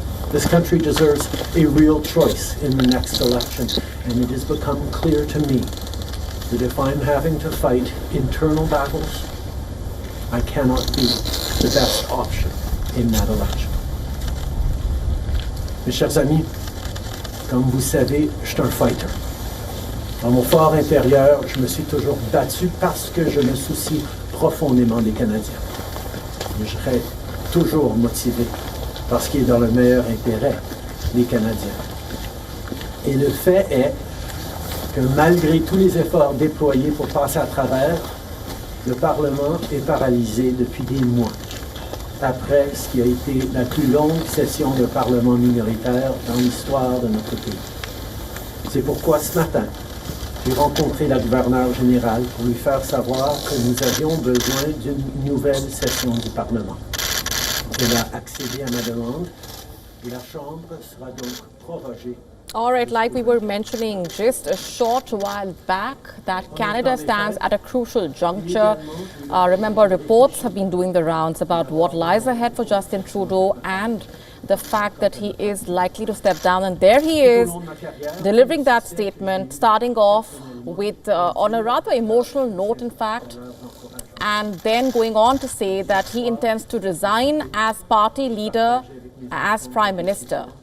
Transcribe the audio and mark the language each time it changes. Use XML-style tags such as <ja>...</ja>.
<en>This country deserves a real choice in the next election, and it has become clear to me that if I'm having to fight internal battles, I cannot be the best option in that election.</en> <fr>Mes chers amis, comme vous savez, je suis un fighter. Dans mon fort intérieur, je me suis toujours battu parce que je me soucie profondément des Canadiens. Je serai toujours motivé parce qu'il est dans le meilleur intérêt des Canadiens. Et le fait est que malgré tous les efforts déployés pour passer à travers, le Parlement est paralysé depuis des mois, après ce qui a été la plus longue session de Parlement minoritaire dans l'histoire de notre pays. C'est pourquoi ce matin, j'ai rencontré la gouverneure générale pour lui faire savoir que nous avions besoin d'une nouvelle session du Parlement. Elle a accédé à ma demande et la Chambre sera donc prorogée.</fr> <en>All right, like we were mentioning just a short while back, that Canada stands at a crucial juncture. Remember, reports have been doing the rounds about what lies ahead for Justin Trudeau and the fact that he is likely to step down. And there he is, delivering that statement, starting off with, on a rather emotional note, in fact, and then going on to say that he intends to resign as party leader, as Prime Minister.</en>